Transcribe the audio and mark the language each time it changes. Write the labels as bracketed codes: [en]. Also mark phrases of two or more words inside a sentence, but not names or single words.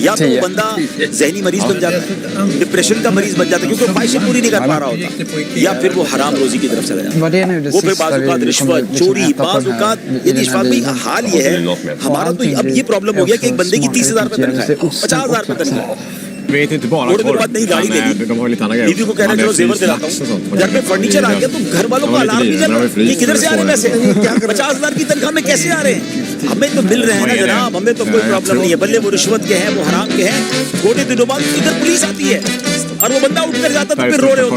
[ur] یا تو وہ بندہ ذہنی مریض بن جاتا ہے، ڈپریشن کا مریض بن جاتا ہے کیونکہ وہ خواہشیں پوری نہیں کر پا رہا ہوتا، یا پھر وہ حرام روزی کی طرف چلا جاتا ہے. وہ پھر بعض رشوت، چوری، بعض یہ بھائی حال یہ ہے ہمارا. تو اب یہ پرابلم ہو گیا کہ ایک بندے کی 30,000 روپے تنخواہ ہے، 50,000 روپے تنخواہ ہے, [sv] vet inte bara [ur] تھوڑی دیر بعد نئی گاڑی لے لی, [sv] de har lite andra grejer. [ur] بیوی کو کہہ رہے چلو زیور دلاتا ہوں، گھر میں فرنیچر آ گیا تو گھر والوں کو الارم نہیں چل رہا یہ کدھر سے آ رہے ہیں پیسے? 50,000 کی تنخواہ میں کیسے آ رہے ہیں؟ ہمیں تو مل رہے ہیں نا جناب، ہمیں تو کوئی پرابلم نہیں ہے. بلے وہ رشوت کے ہیں، وہ حرام کے ہیں۔ تھوڑے دنوں بعد ادھر پولیس آتی ہے اور وہ بندہ اٹھ کر جاتا تو پھر رو رہے ہوتے.